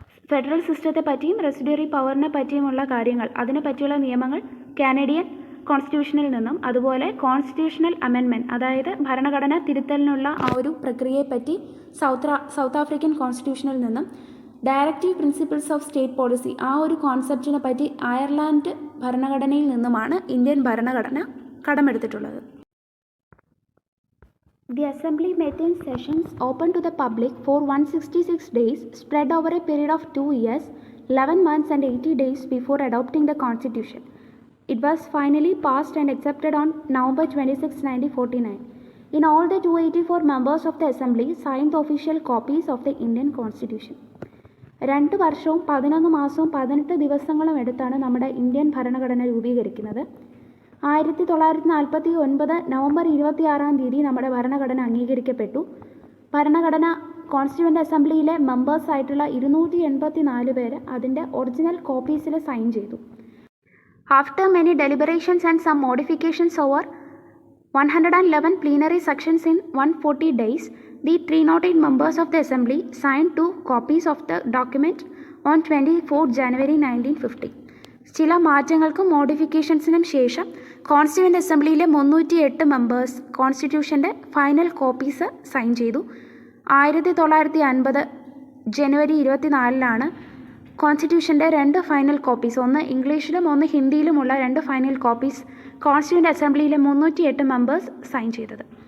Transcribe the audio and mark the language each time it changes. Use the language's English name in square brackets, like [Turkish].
[Malayalam] Federal സിസ്റ്റത്തെ പറ്റിയും residuary പവറിനെ പറ്റിയുമുള്ള കാര്യങ്ങൾ, അതിനെ പറ്റിയുള്ള നിയമങ്ങൾ കാനഡിയൻ കോൺസ്റ്റിറ്റ്യൂഷനിൽ നിന്നും, അതുപോലെ കോൺസ്റ്റിറ്റ്യൂഷണൽ അമെൻമെൻറ്റ് അതായത് ഭരണഘടന തിരുത്തലിനുള്ള ആ ഒരു പ്രക്രിയയെപ്പറ്റി സൗത്ത് ആഫ്രിക്കൻ കോൺസ്റ്റിറ്റ്യൂഷനിൽ നിന്നും, directive principles of state policy ആ ഒരു കോൺസെപ്റ്റിനെ പറ്റി അയർലാൻഡ് ഭരണഘടനയിൽ നിന്നുമാണ് ഇന്ത്യൻ ഭരണഘടന കടമെടുത്തിട്ടുള്ളത്. [English] The Assembly met in sessions open to the public for 166 days spread over a period of 2 years, 11 months and 80 days before adopting the Constitution. It was finally passed and accepted on November 26, 1949. In all, the 284 members of the Assembly signed the official copies of the Indian Constitution. [Malayalam] 2 വർഷവും 11 മാസവും 18 ദിവസങ്ങളും എടുത്താണ് നമ്മുടെ Indian ഭരണഘടന രൂപീകരിക്കുന്നത്. 1949 November 26 നമ്മുടെ ഭരണഘടന അംഗീകരിക്കപ്പെട്ടു. ഭരണഘടന കോൺസ്റ്റിറ്റ്യൂവൻ്റ് അസംബ്ലിയിലെ മെമ്പേഴ്സായിട്ടുള്ള 284 പേര് അതിൻ്റെ ഒറിജിനൽ കോപ്പീസിൽ സൈൻ ചെയ്തു. [English] After many deliberations and some modifications over 111 plenary sections in 140 days, the 308 members of the Assembly signed 2 copies of the document on 24 January 1950. [Malayalam] ചില മാറ്റങ്ങൾക്കും മോഡിഫിക്കേഷൻസിനും ശേഷം constituent അസംബ്ലിയിലെ 308 members കോൺസ്റ്റിറ്റ്യൂഷൻ്റെ final copies sign ചെയ്തു. 1950 ജനുവരി 24 കോൺസ്റ്റിറ്റ്യൂഷൻ്റെ 2 final copies, ഒന്ന് ഇംഗ്ലീഷിലും ഒന്ന് ഹിന്ദിയിലുമുള്ള 2 final copies constituent അസംബ്ലിയിലെ 308 members sign ചെയ്തത്.